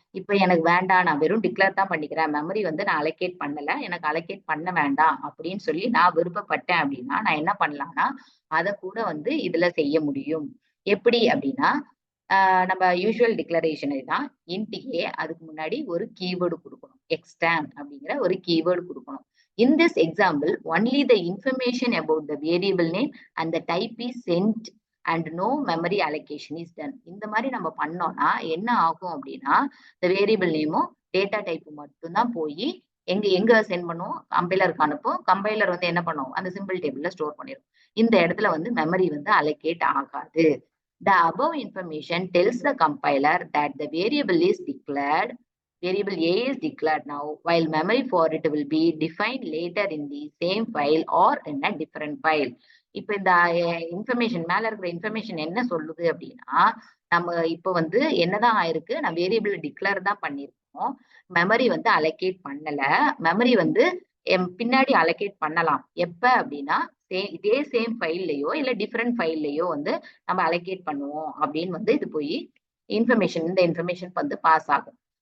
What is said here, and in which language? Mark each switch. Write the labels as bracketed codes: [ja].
[ta] இப்போ எனக்கு வேண்டாம், நான் வெறும் டிக்ளேர் தான் பண்ணிக்கிறேன், மெமரி வந்து நான் அலோகேட் பண்ணல, எனக்கு அலோகேட் பண்ண வேண்டாம் அப்படின்னு சொல்லி நான் விருப்பப்பட்டேன் அப்படின்னா நான் என்ன பண்ணலாம்னா அதை கூட வந்து இதுல செய்ய முடியும். எப்படி அப்படின்னா நம்ம யூசுவல் டிக்ளரேஷனை தான் இன்ட் ஏ, அதுக்கு முன்னாடி ஒரு கீவேர்டு கொடுக்கணும், எக்ஸ்டர்ன் அப்படிங்கிற ஒரு கீவேர்டு கொடுக்கணும். [en] In this example, only the information about the variable name and the type is sent and no memory allocation is done. [ta] இந்த மாதிரி நம்ம பண்ணோம்னா என்ன ஆகும் அப்படின்னா [en] the variable [ta] நேமும் டேட்டா டைப் மட்டும்தான் போய் எங்க சென்ட் பண்ணுவோம், கம்பைலருக்கு அனுப்பும். கம்பைலர் வந்து என்ன பண்ணுவோம், அந்த சிம்பிள் டேபிள்ல ஸ்டோர் பண்ணிடும். இந்த இடத்துல வந்து மெமரி வந்து அலோகேட் ஆகாது. [en] The above information tells the compiler that the variable is declared, variable A is declared now, while memory for it will be defined later in the same file or in a different file. [ta] இப்ப இந்த information மேல இருக்கிற information என்ன சொல்லுது அப்படின்னா நம்ம இப்ப வந்து என்னதான் ஆயிருக்கு, நான் வேரியபிள் டிக்ளேர் தான் பண்ணிருக்கோம், மெமரி வந்து அலோகேட் பண்ணல. மெமரி வந்து பின்னாடி அலோகேட் பண்ணலாம். எப்ப அப்படின்னா இதே சேம் ஃபைல்லையோ இல்ல டிஃப்ரெண்ட் ஃபைல்லையோ வந்து நம்ம அலோகேட் பண்ணுவோம் அப்படின்னு வந்து இது போய் இந்த இன்ஃபர்மேஷன் வந்து பாஸ் ஆகும்.